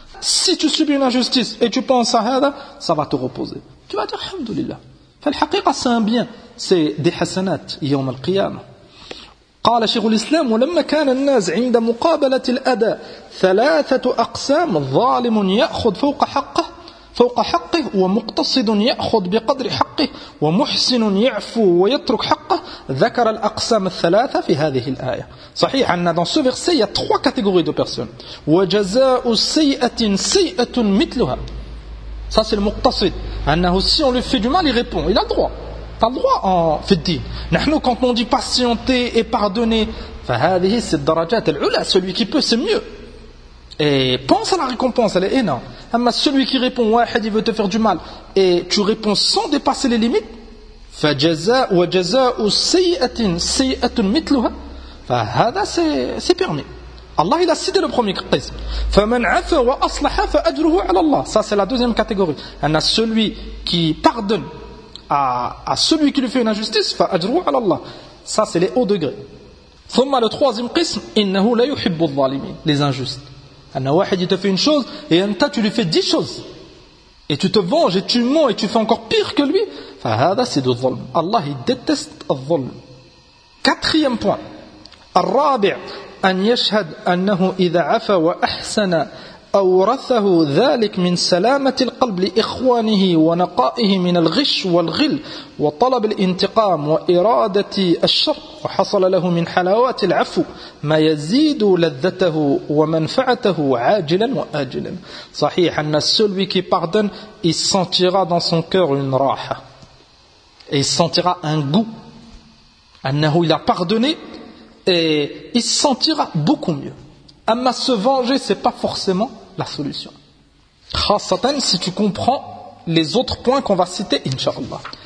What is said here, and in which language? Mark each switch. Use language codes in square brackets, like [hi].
[fr] Si tu subis une injustice et tu penses à هذا, ça va te reposer, tu vas dire alhamdulillah. فالحقيقه c'est un bien, c'est des hasanat [ar] يوم القيامه. قال شيخ الاسلام ولما كان الناس عند مقابله الاداء ثلاثه اقسام, ظالم ياخذ فوق حقه ومقتصد ياخذ بقدر حقه ومحسن يعفو ويترك حقه ذكر الاقسام الثلاثه في هذه الايه. صحيح ان [fr] dans ce verset il y a trois catégories de personnes. [ar] وجزاء سيئه سيئه مثلها, [fr] ça c'est le muqtasid, انه si on lui fait du mal il répond, il a le droit, t'as le droit en fait dit. نحن quand on dit patienter et pardonner, فهذه c'est [ar] الدرجات العلى, [fr] celui qui peut c'est mieux. Et pense à la récompense, elle est énorme. Mais celui qui répond, واحد, il veut te faire du mal, et tu réponds sans dépasser les limites, [ar] فَجَزَاءُ سَيِّئَةٍ سَيِّئَةٌ مِتْلُهَا, [fr] فَهَذَا c'est permis. Allah, il a cité le premier qasm. [ar] فَمَنْ عَفَ وَأَصْلَحَ فَأَجْرُهُ عَلَى اللَّهِ, [fr] ça c'est la deuxième catégorie. Anna, celui qui pardonne à celui qui lui fait une injustice, [ar] فَأَجْرُهُ عَلَى اللَّهِ, [fr] ça c'est les hauts degrés. ثُمَّ le troisième qasm, [ar] إِنَّهُ لَيُحِبُّ الظَّالِمِينَ, [fr] les injustes. Un واحد, il te fait une chose et un tas, tu lui fais 10 choses. Et tu te venges et tu mens et tu fais encore pire que lui. فهذا c'est du ظلم. Allah, il déteste le ظلم. Quatrième point. [ar] الرابع, أن يشهد أنه إذا عفا وأحسن أورثه ذلك من سلامة القلب لإخوانه ونقائه من الغش والغل وطلب الانتقام وإرادة الشر وحصل له من حلاوات العفو ما يزيد لذته ومنفعته عاجلا وآجلا. صحيح أن [fr] celui qui pardonne, il sentira dans son cœur une raha, il sentira un goût, أنه il a pardonné et il sentira beaucoup mieux. Mais se venger, c'est pas forcément la solution. Khassatan, si tu comprends les autres points qu'on va citer, inshallah.